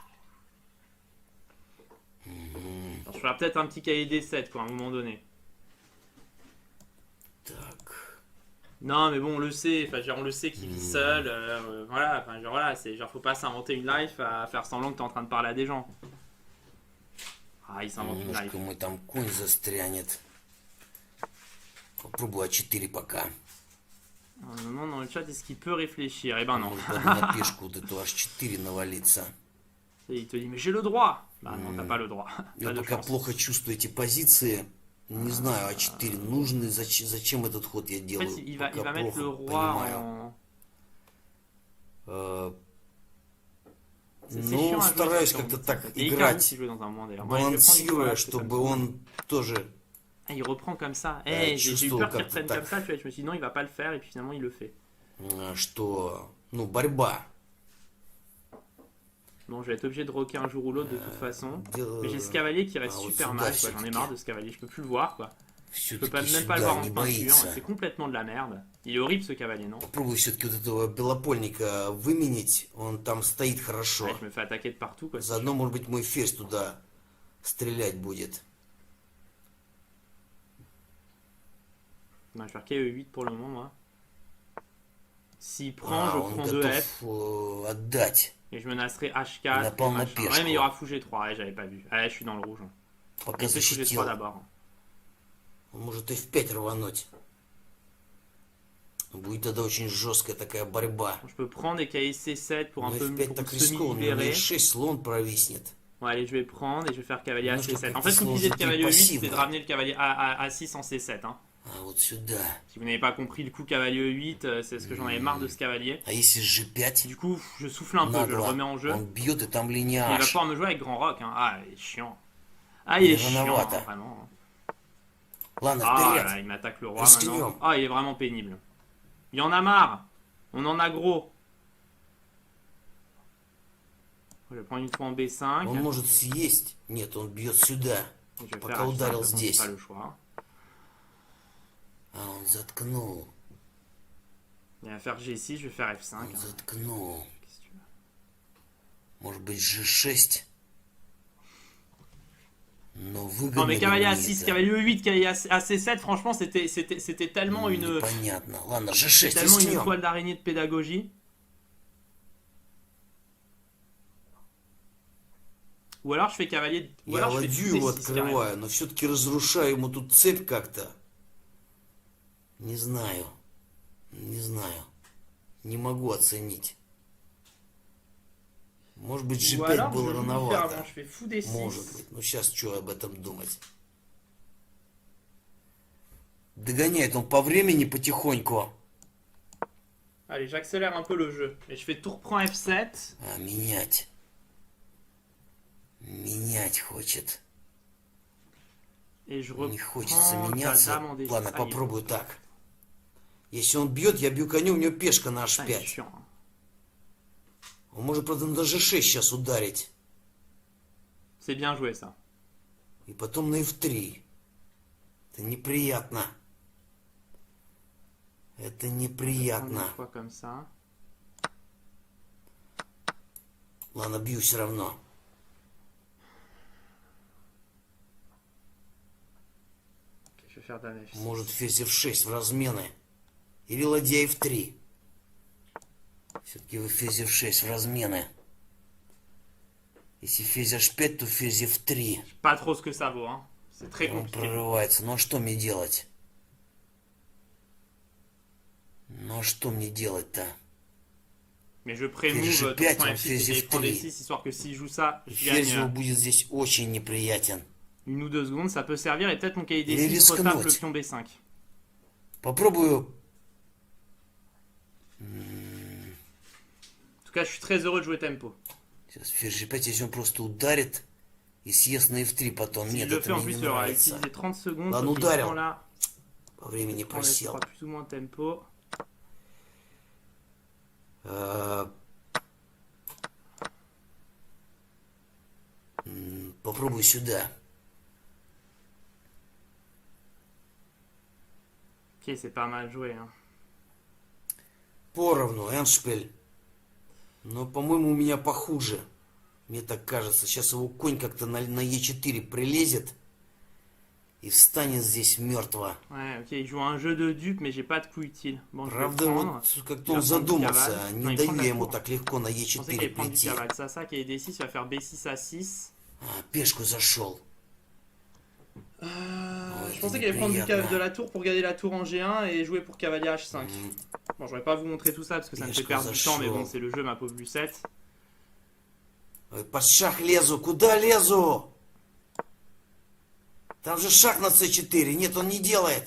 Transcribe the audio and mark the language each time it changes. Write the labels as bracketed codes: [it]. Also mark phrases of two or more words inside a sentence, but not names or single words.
[fr] Alors, je ferai peut-être un petit cahier des 7 quoi, à un moment donné. [ru] Так. [fr] Non, mais bon, on le sait, enfin, genre, on le sait qu'il vit seul, voilà, enfin, genre, voilà, c'est genre, faut pas s'inventer une life à faire semblant que t'es en train de parler à des gens. Ah, il s'invente une life. [ru] Немножко мой там конь застрянет. Попробую А4 пока. [fr] On me demande dans le chat, est-ce qu'il peut réfléchir? Eh ben non. [ru] Может, надо на пешку вот эту H4 навалиться. [fr] Et il te dit, mais j'ai le droit. Bah non, t'as pas le droit. [ru] Я [fr] Pas de [ru] пока [fr] chance. [ru] плохо чувствую эти позиции. Не знаю, А4 нужны, зачем этот ход я [fr] En [ru] делаю. [fr] fait, il va [ru] Пока [fr] mettre le [ru] плохо [fr] roi [ru] понимаю. [fr] en... Э, C'est [ru] Ну, [fr] chiant à jouer [ru] стараюсь [fr] sur [ru] как-то [fr] ton- [ru] так [fr] Et Icarus [ru] играть, [fr] qui joue dans un moment d'ailleurs. Moi, je vais prendre [ru] балансируя, [fr] Nicolas, parce que ça me [ru] чтобы [fr] saoule. [ru] он тоже... [fr] Ah, il reprend comme ça. Ouais, Eh, j'ai eu [ru] чувствовал [fr] peur qu'il [ru] как-то [fr] reprenne [ru] так. [fr] comme ça, tu vois. Je me suis dit non, il va pas le faire, et puis finalement, il le fait. [ru] Что, ну, борьба. [fr] Bon, je vais être obligé de rocker un jour ou l'autre de toute façon. Mais j'ai ce [ru] Дело [fr] cavalier qui reste Ah, super au-dessus mal, d'H, quoi. J'en ai c'est-таки. marre de ce cavalier, je peux plus le voir, quoi. Je peux [ru] Все-таки [fr] même pas le voir [ru] сюда [fr] en [ru] не [fr] peinture, [ru] боится. [fr] c'est complètement de la merde. Il est horrible ce cavalier, non? [ru] Попробую все-таки вот этого белопольника выменить. Он там стоит хорошо. [fr] Ouais, je me fais attaquer de partout, quoi. [ru] Заодно, может быть, мой ферзь туда стрелять будет. [fr] Non, je vais faire KE8 pour le moment, moi. S'il prend, je [ru] Он [fr] prends [ru] готов [fr] 2F. [ru] Отдать. [fr] Et je menacerai H4. [ru] Напал [fr] et [ru] на [fr] machin. [ru] пешку. [fr] Ouais, mais il y aura fou G3, ouais, j'avais pas vu. Ouais, je suis dans le rouge. [ru] Пока [fr] Et c'est fou [ru] защитил. [fr] G3 d'abord. [ru] Он может F5 рвануть. Будет тогда очень жесткая такая борьба. [fr] Je peux prendre et KE C7 pour un [ru] Но [fr] peu [ru] F5 [fr] pour [ru] так [fr] me [ru] рискованно. У него [fr] semi-libérer. [ru] E6 слон провиснет. [fr] Bon, allez, je vais prendre et je vais faire cavalier à [ru] Немножко [fr] C7. En [ru] как-то [fr] fait, l'idée de [ru] сложно [fr] cavalier E8, [ru] пассивно. [fr] c'était de ramener le cavalier à 6 en C7. Hein. [ru] А вот сюда. [fr] Si vous n'avez pas compris le coup cavalier E8, c'est parce que j'en avais marre de ce cavalier. [ru] А если G5? [fr] Du coup, je souffle un peu, je le [ru] Нагло. [fr] remets en jeu. [ru] Он бьет и там [fr] Et il va [ru] линяж. [fr] pouvoir me jouer avec grand rock. Hein. Ah, il est chiant. Ah, il est chiant, [ru] Рановато. [fr] hein, vraiment. [ru] Ладно, [fr] Ah, [ru] вперед. [fr] là, il m'attaque le roi Restez maintenant. libre. Ah, il est vraiment pénible. Il y en a marre. On en a gros. Je vais prendre une fois en B5. [ru] Он может съесть. Нет, он бьет сюда. [fr] Et je vais [ru] Пока [fr] faire H5, [ru] ударил [fr] de toute façon, [ru] здесь. [fr] j'ai pas le choix. [ru] А он заткнул. [fr] Il va faire G6, je vais faire F5. [ru] Он [fr] hein. [ru] заткнул. [fr] Qu'est-ce que tu veux? [ru] Может быть G6. Но [fr] Non [ru] выгодно [fr] mais [ru] ли [fr] cavalier [ru] мне [fr] A6, [ru] это? [fr] cavalier E8, cavalier AC7, franchement c'était tellement une [ru] Непонятно. Ладно, G6 [fr] tellement une [ru] рискнем. [fr] toile d'araignée de pédagogie. Ou alors je fais cavalier, ou [ru] Я [fr] alors je fais [ru] ладью [fr] fou [ru] его [fr] D6 carrément. [ru] открываю, но все-таки разрушаю ему тут цепь как-то. Не знаю. Не знаю. Не могу оценить. Может быть, [fr] Ou [ru] G5 [fr] alors je [ru] было [fr] joue [ru] рановато. [fr] différemment, je fais fou D6. [ru] Может быть. Ну сейчас что об этом думать? Догоняет он по времени потихоньку. [fr] Allez, j'accélère un peu le jeu. Et je fais tour prend F7. [ru] А, менять. Менять хочет. [fr] Et je [ru] Не хочется [fr] reprends ta [ru] меняться. [fr] dame en D6. [ru] Ладно, [fr] Ah, [ru] попробую так. Если он бьет, я бью коню, у него пешка на [fr] il est [ru] H5. [fr] chiant. Hein. [ru] Он может, правда, на G6 сейчас ударить. [fr] C'est bien joué ça. [ru] И потом на f3. Это неприятно. Это [fr] Prendre [ru] неприятно. [fr] une fois comme ça. [ru] Ладно, бью все равно. [fr] Ok, je vais faire dame F6. [ru] Может, ферзь f6 в размены. Или ладья f3. Все-таки вы ферзь f6 в размены. Если ферзь h5, то ферзь f3. [fr] Pas trop ce que ça vaut, hein. C'est très [ru] Он [fr] compliqué. [ru] прорывается. Ну а что мне делать? Ну а что мне делать-то? [fr] Mais je prémove [ru] Ферзь [fr] ton [ru] G5, [fr] point [ru] он [fr] F6 [ru] ферзь [fr] et prendre [ru] F3. [fr] D6, histoire que s'il joue ça, je [ru] Ферзь его [fr] gagne [ru] будет здесь очень неприятен. [fr] 1 ou 2 secondes, ça peut servir, et peut-être mon cahier Il est D6 retape le risquenote. pion B5. [ru] Попробую. [fr] En tout cas, je suis très heureux de jouer tempo. [ru] Сейчас ферзь G5, если он просто ударит и съест на F3 потом. [fr] S'il [ru] Нет, [fr] le [ru] это [fr] fait, en [ru] мне [fr] plus, [ru] не [fr] il aura [ru] нравится. [fr] utilisé 30 secondes. [ru] Ладно, [fr] donc il [ru] ударил. [fr] prend là, [ru] По времени [fr] il prend les [ru] просел. [fr] 3 plus ou moins tempo. [ru] Попробуй сюда. [fr] Ok, c'est pas mal joué. Hein. [ru] Поровну, Эншпиль. Но, по-моему, у меня похуже. Мне так кажется. Сейчас его конь как-то на Е4 прилезет и встанет здесь мертво. [fr] Ouais, ok, il joue un jeu de dupe, mais j'ai pas de coup utile. Bon, je vais le [ru] Правда, [fr] prendre. [ru] вот как-то [fr] Il va [ru] он [fr] prendre du [ru] задумался. [fr] cavale. Non, [ru] Не [fr] il [ru] даю [fr] prend [ru] я [fr] la [ru] ему [fr] tour. [ru] так легко на [fr] Je pensais qu'il [ru] Е4 [fr] allait prendre du [ru] прийти. [fr] cavale. Ça, qui est D6, il va faire B6 à 6. [ru] Пешку зашел. [fr] Je [ru] это [fr] pensais qu'il allait prendre du [ru] неприятно. [fr] de la tour pour garder la tour en G1 et jouer pour cavalier H5. Bon, j'aurais pas vous montrer tout ça parce que ça me fait [ru] Пешка [fr] perdre du temps, mais [ru] зашел. [fr] bon, c'est le jeu, ma pauvre Lucette. [ru] Ой, под шаг лезу. Куда лезу? Там же шаг на С4. Нет, он не делает.